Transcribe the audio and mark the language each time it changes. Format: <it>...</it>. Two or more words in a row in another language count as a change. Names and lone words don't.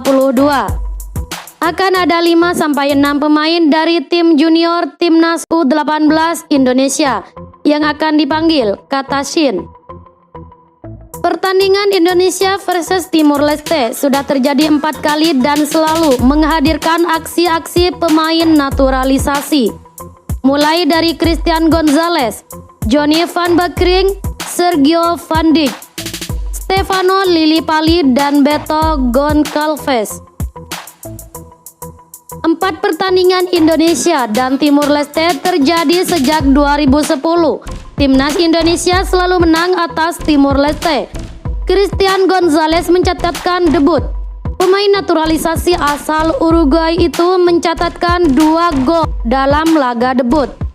<id>Akan ada 5-6 pemain dari tim junior timnas U18 Indonesia yang akan dipanggil, kata Shin. Pertandingan Indonesia versus Timor Leste sudah terjadi 4 kali dan selalu menghadirkan aksi-aksi pemain naturalisasi. Mulai dari Christian Gonzalez, Johnny van Beekering, Sergio Van Dijk, Stefano Lillipali, dan Beto Goncalves. 4 pertandingan Indonesia dan Timor Leste terjadi sejak 2010. Timnas Indonesia selalu menang atas Timor Leste. Christian Gonzalez mencatatkan debut. Pemain naturalisasi asal Uruguay itu mencatatkan 2 gol dalam laga debut.</id>